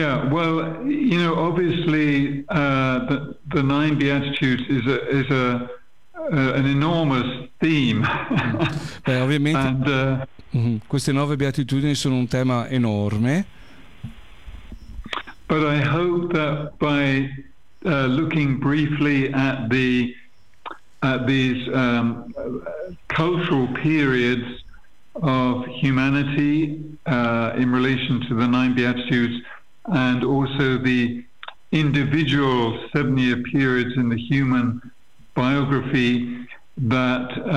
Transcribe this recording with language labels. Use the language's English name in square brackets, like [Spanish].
[English] Well, you know, obviously, the nine Beatitudes is a. An enormous theme. [Italian] Beh, ovviamente queste nove beatitudini sono un tema enorme. [English] But I hope that by looking briefly at these cultural periods of humanity in relation to the nine beatitudes, and also the individual 7-year periods in the human biography, that